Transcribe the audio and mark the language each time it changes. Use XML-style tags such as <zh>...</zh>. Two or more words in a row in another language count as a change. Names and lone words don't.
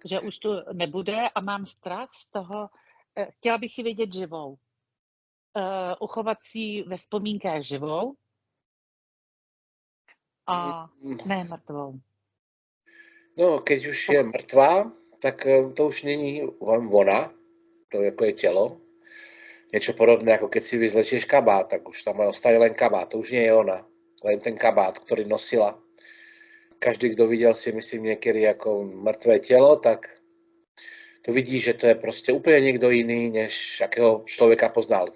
<cs>že už tu nebude a mám strach z toho, chtěla bych ji vidět živou. Uchovat si ji ve vzpomínkách živou a ne mrtvou. No, keď už je mrtvá, tak to už není ona, to jako je tělo.</cs> <sk>Niečo podobné, ako keď si vyzlečieš kabát, tak už tam ostane len kabát, to už nie je ona, len ten kabát, ktorý nosila. Každý, kto videl si myslím niekedy ako mŕtvé telo, tak to vidí, že to je proste úplne niekto iný, než akého človeka poznal.</sk>